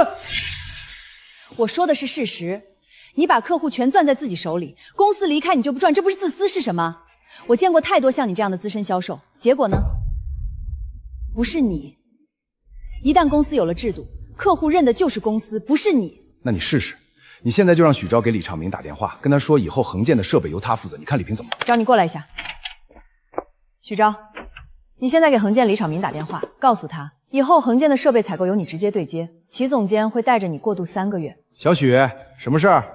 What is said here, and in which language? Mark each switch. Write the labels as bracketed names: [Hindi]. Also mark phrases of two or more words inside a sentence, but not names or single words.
[Chinese] 我說的是事實。你把客戶全攥在自己手裡，公司離開你就不賺，這不是自私是什麼？我見過太多像你這樣的資深銷售，結果呢？不是你。一旦公司有了制度，客戶認的就是公司，不是你。那你試試，你現在就讓許昭給李昌明打電話，跟他說以後恆建的設備由他負責，你看李平怎麼辦？找你過來一下。許昭，你現在給恆建李昌明打電話，告訴他以後恆建的設備採購由你直接对接，齊總監會帶着你過渡3個月。小許，什麼事兒？